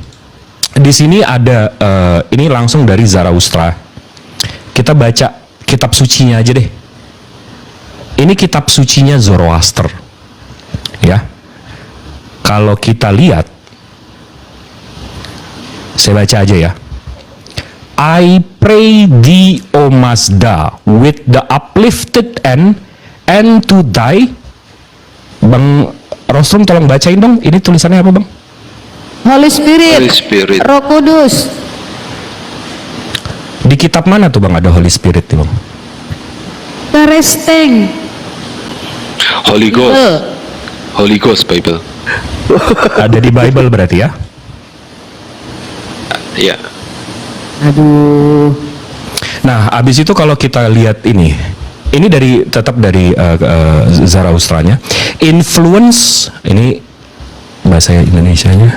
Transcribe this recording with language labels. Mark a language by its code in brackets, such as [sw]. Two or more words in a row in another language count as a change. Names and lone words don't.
[id] Di sini ada ini langsung dari Zarathustra. Kita baca kitab sucinya aja deh. Ini kitab sucinya Zoroaster. Ya. Kalau kita lihat, saya baca aja ya. [en] I pray thee, O Mazda, with the uplifted end, and to die. [id] Bang Rosrum tolong bacain dong. Ini tulisannya apa, Bang? [en] Holy Spirit, Holy Spirit. [id] Roh Kudus. Di kitab mana tuh Bang ada Holy Spirit nih, Bang? Karesteng. [en] Holy Ghost. Holy Ghost Bible. [id] Ada di Bible berarti ya? Ya. Aduh. Nah, habis itu kalau kita lihat ini tetap dari Zarathustranya. Influence, ini bahasa Indonesianya.